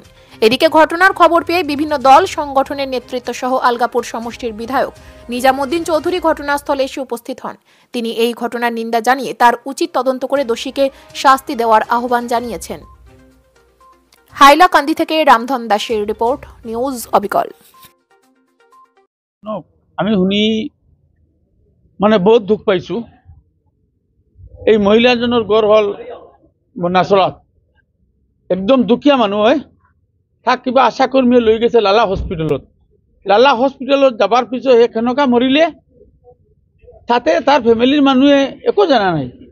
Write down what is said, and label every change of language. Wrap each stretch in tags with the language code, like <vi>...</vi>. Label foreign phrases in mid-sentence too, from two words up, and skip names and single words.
<bn>এদিকে ঘটনার খবর পেয়ে বিভিন্ন দল সংগঠনের নেতৃত্ব সহ আলগাপুর সমষ্টির বিধায়ক নিজামুদ্দিন চৌধুরী ঘটনাস্থলে এসে উপস্থিত হন। তিনি এই ঘটনার নিন্দা জানিয়ে তার উচিত তদন্ত করে দোষীকে শাস্তি দেওয়ার আহ্বান জানিয়েছেন। হাইলাকান্দি থেকে রামধন দাসের রিপোর্ট, নিউজ অবিকল।</bn> <as>আমি শুনি বহুত দুখ পাইছো। এই মহিলাজনের গড় হল নাচলত, একদম দুখীয়া মানুহ হয়। তাক কিবা আশাকর্মীয়ে লৈ গেছে লালা হস্পিটেলত। লালা হস্পিটেলত যাবার পিছত সেই কেনেকা মৰিলে তাতে তাৰ ফেমিলিৰ মানুহে একো জানা নাই।</as>